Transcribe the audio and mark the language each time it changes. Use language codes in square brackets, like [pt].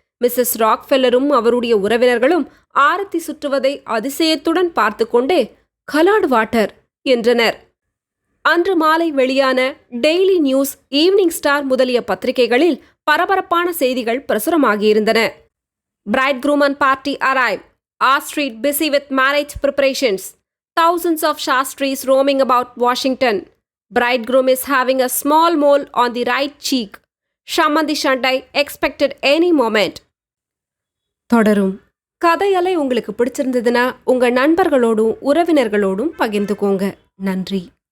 [ta] Mrs ராக்ஃபெல்லரும் அவருடைய உறவினர்களும் ஆரத்தி சுற்றுவதை அதிசயத்துடன் பார்த்து கொண்டே கலார்டு வாட்டர் என்றனர். அன்று மாலை வெளியான டெய்லி நியூஸ், ஈவினிங் ஸ்டார் முதலிய பத்திரிகைகளில் பரபரப்பான செய்திகள் பிரசுரமாகியிருந்தன. [en] Bridegroom and party arrive. R Street busy with marriage preparations. Thousands of Shastris roaming about Washington. Bridegroom is having a small mole on the right cheek. Shamandi Shandai expected any moment. [ta] தொடரும். கதையலை உங்களுக்கு பிடிச்சிருந்ததுன்னா உங்க நண்பர்களோடும் உறவினர்களோடும் பகிர்ந்துக்கோங்க. நன்றி.